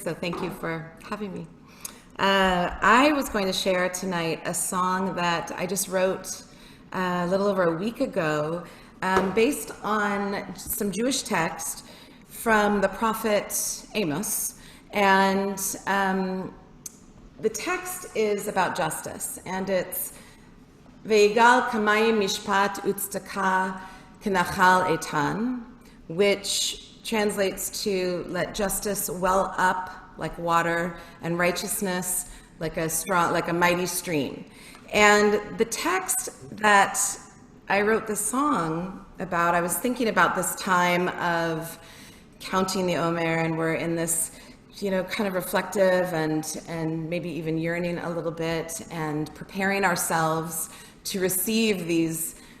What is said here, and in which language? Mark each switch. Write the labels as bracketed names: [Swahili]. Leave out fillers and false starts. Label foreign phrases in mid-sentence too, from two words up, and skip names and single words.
[English] So thank you for having me. I was going to share tonight a song that I just wrote a little over a week ago, based on some Jewish text from the prophet Amos. And the text is about justice, and it's [Hebrew] ויגל כמים משפט וצדקה כנחל איתן, [English] which translates to let justice well up like water and righteousness like a mighty stream. And the text that I wrote this song about, I was thinking about this time of counting the Omer, and we're in this, kind of reflective and maybe even yearning a little bit and preparing ourselves to receive these